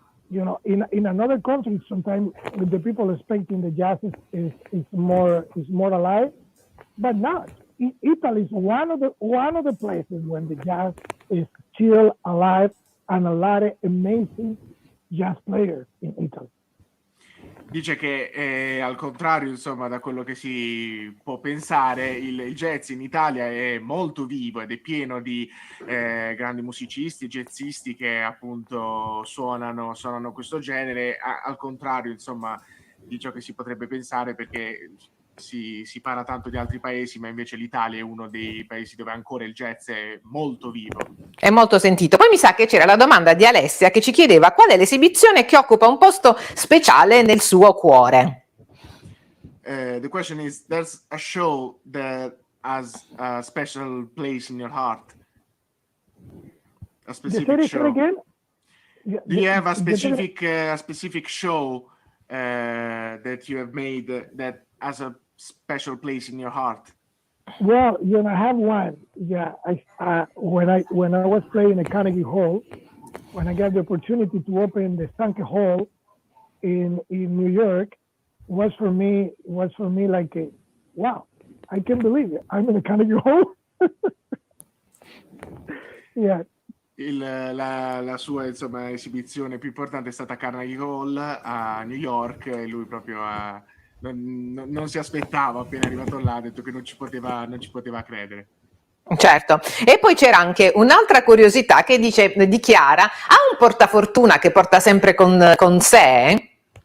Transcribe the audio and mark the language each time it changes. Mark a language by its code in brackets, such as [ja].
[en] You know, in another country, sometimes the people expecting the jazz is more alive, but not. Italy is one of the places when the jazz is still alive, and a lot of amazing jazz players in Italy. [it] Dice che al contrario, insomma, da quello che si può pensare, il jazz in Italia è molto vivo ed è pieno di grandi musicisti, jazzisti che appunto suonano questo genere, al contrario, insomma, di ciò che si potrebbe pensare, perché si parla tanto di altri paesi, ma invece l'Italia è uno dei paesi dove ancora il jazz è molto vivo. È molto sentito. Poi mi sa che c'era la domanda di Alessia che ci chiedeva qual è l'esibizione che occupa un posto speciale nel suo cuore. [en] The question is, there's a show that has a special place in your heart. A specific show. Again? Do you have a specific show that you have made that has a special place in your heart? Well, I have one. Yeah, when I was playing at Carnegie Hall, when I got the opportunity to open the Sankey Hall in New York, was for me like wow, I can't believe it. I'm in the Carnegie Hall. Yeah. [it] La sua insomma esibizione più importante è stata Carnegie Hall a New York, e lui proprio non si aspettava, appena arrivato là ha detto che non ci poteva credere. Certo, e poi c'era anche un'altra curiosità che dice di Chiara: ha un portafortuna che porta sempre con sé?